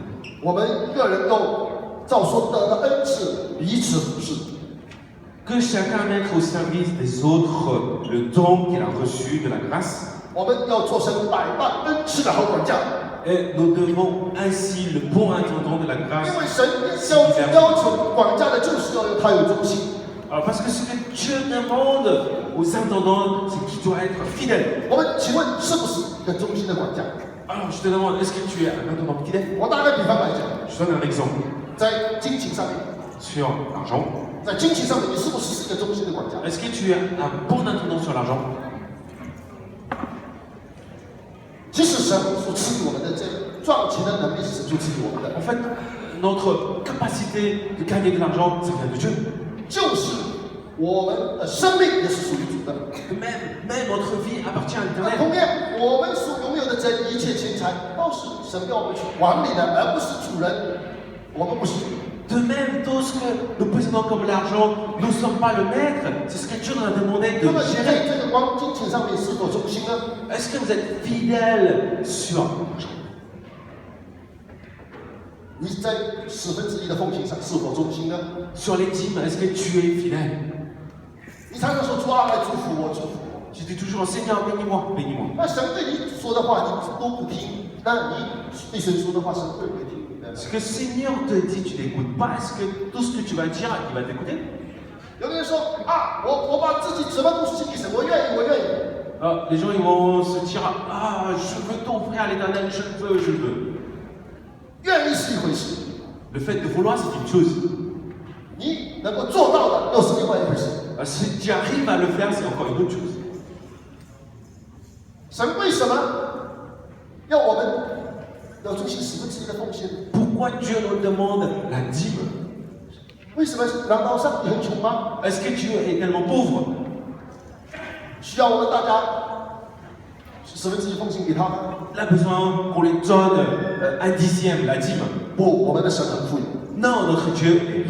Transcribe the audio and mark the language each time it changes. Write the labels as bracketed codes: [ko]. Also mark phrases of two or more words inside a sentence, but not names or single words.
[zh] 我们个人都照所得的恩赐彼此服侍， [fr] Que chacun mette au service des autres le don qu'il a reçu de la grâce. [zh] 我们要做神百般恩赐的好管家， [fr] Et nous devons ainsi le bon intendant de la grâce. [zh] 因为神要求管家的就是要有他有忠心。 [fr] Alors, parce que ce que Dieu demande aux intendants, c'est qu'il doit être fidèle. [zh] 我们请问是不是一个忠心的管家？ [fr] Alors, je te demande, est-ce que tu es un intendant fidèle? [zh] 我打个比方来讲， [fr] Je donne un exemple [zh] 在金钱上面， [fr] sur l'argent. [zh] 在金钱上面，你是不是一个忠心的管家？ [fr] Est-ce que tu es un bon intendant sur l'argent? [zh] 其实神所赐予我们的这赚钱的能力是神所赐予我们的， [fr] En fait, notre capacité de gagner de l'argent, ça vient de Dieu. [zh] 就是我们的生命也是属于主的。 [fr] Même notre vie appartient à [zh] 那 [fr] l'Éternel. [zh] 同样，我们所拥有的这一切钱财，都是神要我们去管理的，而不是主人。我们不是主人。 [fr] De même, tout ce que nous possédons comme l'argent, nous ne sommes pas le maître. C'est ce que Dieu nous a demandé [zh] 那么 [fr] de [zh] 你 [fr] gérer. [zh] 在这个光金钱上面是否忠心呢？ [fr] Est-ce que vous êtes fidèle sur l'argent? [zh] 你在1/10的奉献上是否忠心呢？ [fr] Sur les dîmes, est-ce que tu es fidèle? [zh] 你常常说主啊，来祝福我，祝福我。 [fr] Je dis toujours, Seigneur, bénis-moi, bénis-moi. [zh] 那神对你说的话，你都不听，那你对神说的话，神会不会听你的？ [fr] Ce que Seigneur te dit, tu n'écoutes pas. Est-ce que tout ce que tu vas dire, il va t'écouter? [zh] 有的人说啊，我把自己什么都献给神，我愿意，我愿意。 [fr] Les gens, ils vont se dire, ah, je veux t'offrir à l'Éternel, je le veux, je le veux. [zh] 愿意是一回事， [fr] Le fait de vouloir, c'est une chose. [zh] 你能够做到的又是另外一回事。 [fr] Si tu arrives à le faire, c'est encore une autre chose. [zh] 神为什么要我们要进行1/10的奉献？ [fr] Pourquoi Dieu nous demande la dîme? [zh] 为什么？难道上帝很穷吗？ [fr] Est-ce que Dieu est tellement pauvre? [zh] 需要我们大家1/10奉献给他吗？ [fr] Il a besoin qu'on lui donne un dixième, la dîme. [zh] 不，我们的神很富有， [fr] Non, notre Dieu est